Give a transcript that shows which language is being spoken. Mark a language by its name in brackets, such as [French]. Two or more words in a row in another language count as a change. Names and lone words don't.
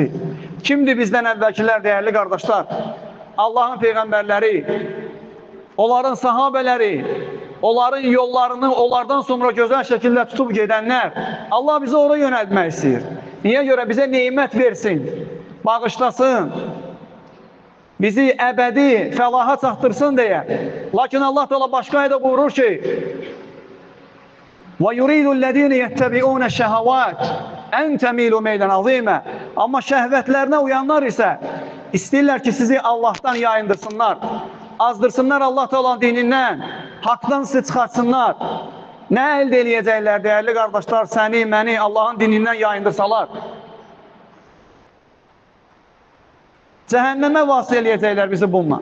[Azerbaijani] Kimdir bizdən əvvəlkilər, dəyərli qardaşlar? Allahın peyğəmbərləri, onların sahabələri, onların yollarını onlardan sonra gözəl şəkildə tutub gedənlər. Allah bizi oraya yönəltmək istəyir. Niyə görə? Bizə neymət versin, bağışlasın, bizi əbədi fəlaha çatdırsın deyə. Lakin Allah Teala başqa ayədə buyurur ki: [Arabic] وَيُرِيدُ الَّذ۪ينَ يَتَّبِعُونَ الشَّهَوَاتِ اَنْ تَمِيلُ مَيْلًا عَظ۪يمًا. [Azerbaijani] Amma şəhvətlərinə uyanlar isə istəyirlər ki, sizi Allah'tan yayındırsınlar, azdırsınlar Allah Teala'nın dinindən, haqdan sizi çıxartsınlar. Nə əldə eləyəcəklər dəyərli qardaşlar, səni, məni Allah'ın dinindən yayındırsalar? Cəhənnəmə vasıl eləyəcəklər bizi bununla.